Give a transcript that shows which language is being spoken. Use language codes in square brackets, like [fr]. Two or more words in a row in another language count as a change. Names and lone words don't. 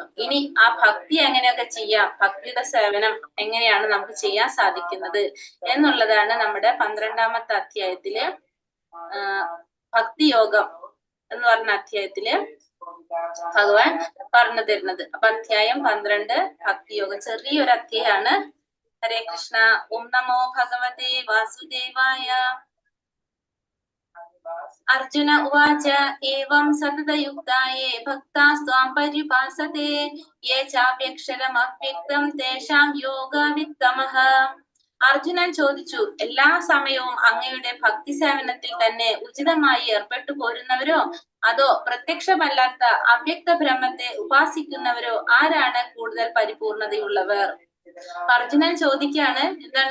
[ml] ഇനി ആ ഭക്തി എങ്ങനെയൊക്കെ ചെയ്യാം, ഭക്തിയുടെ സേവനം എങ്ങനെയാണ് നമുക്ക് ചെയ്യാൻ സാധിക്കുന്നത് എന്നുള്ളതാണ് നമ്മുടെ 12ാമത്തെ അധ്യായത്തില് ഭക്തിയോഗം എന്ന് പറഞ്ഞ അധ്യായത്തില് ഭഗവാൻ പറഞ്ഞു തരുന്നത്. അപ്പൊ അധ്യായം 12 ഭക്തിയോഗം ചെറിയൊരു അധ്യായമാണ്. [sa] ഹരേ കൃഷ്ണ. ഓം നമോ ഭഗവതേ വാസുദേവായ. अर्जुन उवाच एवं सततयुक्ताये भक्तास्त्वां पर्युपासते ये चाप्यक्षरमव्यक्तं तेषां योगवित्तमः. [ml] അർജുനൻ ചോദിച്ചു, എല്ലാ സമയവും അങ്ങയുടെ ഭക്തി സേവനത്തിൽ തന്നെ ഉചിതമായി ഏർപ്പെട്ടു പോരുന്നവരോ അതോ പ്രത്യക്ഷമല്ലാത്ത അവ്യക്ത ബ്രഹ്മത്തെ ഉപാസിക്കുന്നവരോ ആരാണ് കൂടുതൽ പരിപൂർണതയുള്ളവർ? അർജുനൻ ചോദിക്കാണ്, എന്താണ്?